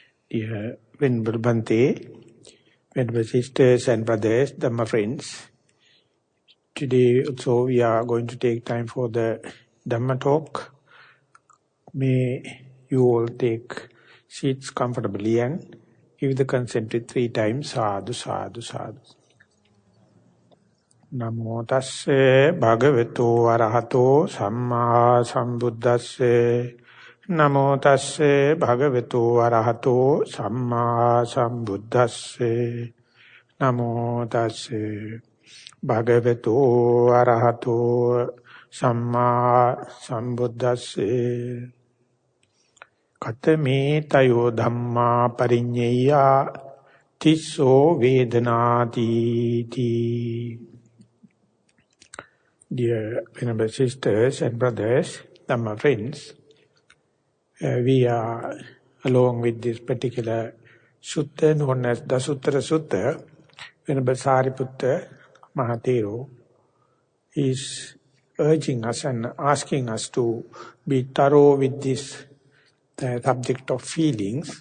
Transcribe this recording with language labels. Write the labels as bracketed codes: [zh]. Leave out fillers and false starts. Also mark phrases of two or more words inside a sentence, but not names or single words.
[en] Dear Venerable Bhante, Venerable Sisters and Brothers, Dhamma friends, today also we are going to take time for the Dhamma talk. May you all take seats comfortably and give the consent with 3 times, [pi] sadhu, sadhu, sadhu. Namo tasse bhagavato arahato samma sambuddhasse. Namo tasse bhagavato arahato samma sambuddhasse. Namo tasse bhagavato arahato samma sambuddhasse. Katame tayo dhamma parinyeya tisso vedanati ti. [en] Dear Venerable Sisters and Brothers, Dhamma friends, we are, along with this particular Sutta known as Dasuttara Sutta, Venerable Sariputta, Maha Thero, is urging us and asking us to be thorough with this the subject of feelings.